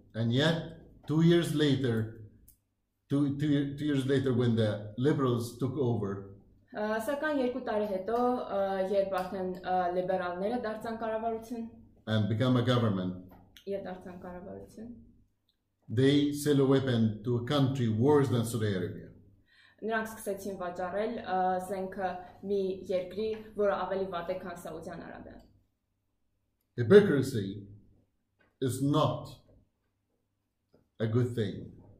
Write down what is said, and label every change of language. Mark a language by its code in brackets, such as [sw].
[en] And yet 2 years later, two years later when the Liberals took over, [hy] Սակայն 2 տարի հետո երբ արդեն լիբերալները դարձան կառավարություն [en] and become a government, [hy] եւ դարձան կառավարություն, [en] they sell a weapon to a country worse than Saudi Arabia. [hy] նրանք սկսեցին վաճառել զենքը մի երկրի, որը ավելի վատ է, քան Սաուդյան Արաբիան։ [en] Hypocrisy is not a good thing.